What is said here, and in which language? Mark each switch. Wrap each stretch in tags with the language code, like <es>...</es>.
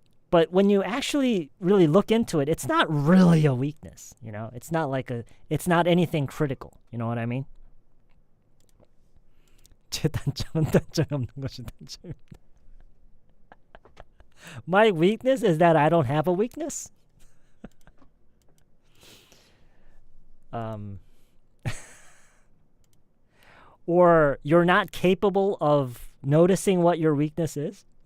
<en>But when you actually really look into it, it's not really a weakness, you know? It's not anything critical, you know what I mean?</en> <ko>제 단점은 단점이 없는 것이 단점입니다.</ko> <en>My weakness is that I don't have a weakness. Or you're not capable of noticing what your weakness is.</en>